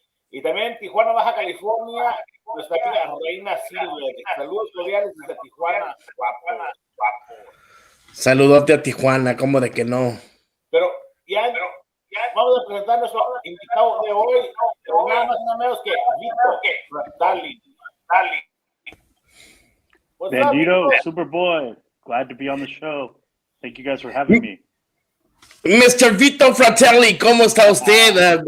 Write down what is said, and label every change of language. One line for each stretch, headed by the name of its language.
Spanish: Y también Tijuana, Baja California, nuestra amiga Reina Silver. Saludos cordiales desde Tijuana, guapo. Saludote a Tijuana, ¿cómo de que no? Pero ya vamos a presentar a nuestro invitado de hoy, nada más nada menos que VITO, FRATELLI.
English: Bandido, Superboy, glad to be on the show. Thank you guys for having me. Mr.
Spanish: VITO Fratelli, ¿cómo está usted?